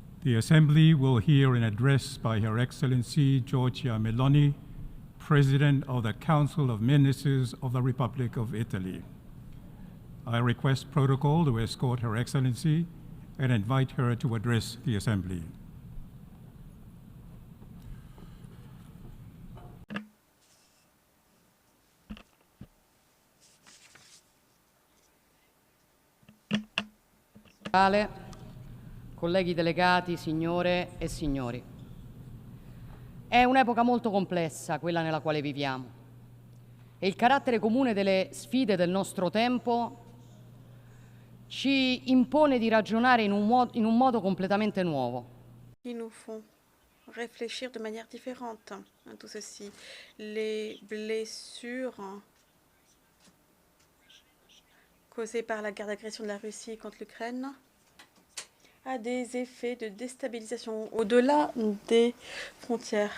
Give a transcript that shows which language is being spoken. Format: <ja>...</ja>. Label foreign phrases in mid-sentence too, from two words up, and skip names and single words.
<en>The Assembly will hear an address by Her Excellency Giorgia Meloni, President of the Council of Ministers of the Republic of Italy. I request protocol to escort Her Excellency and invite her to address the Assembly.</en> <it>Colleghi delegati, signore e signori, è un'epoca molto complessa quella nella quale viviamo e il carattere comune delle sfide del nostro tempo ci impone di ragionare in un modo completamente nuovo.</it> <fr>Qui nous font réfléchir de manière différente à tout ceci. Les blessures causées par la guerre d'agression de la Russie contre l'Ukraine a des effets de déstabilisation au-delà des frontières.</fr>